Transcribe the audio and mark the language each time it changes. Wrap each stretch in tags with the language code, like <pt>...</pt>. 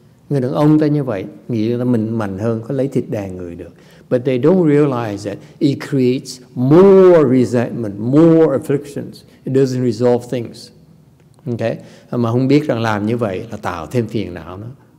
<vi>Người đàn ông ta như vậy, nghĩ là mình mạnh hơn, có lấy thịt đàn người được.</vi> <en>But they don't realize that it creates more resentment, more afflictions. It doesn't resolve things. Okay?</en> <vi>Mà không biết rằng làm như vậy là tạo thêm phiền não nữa.</vi>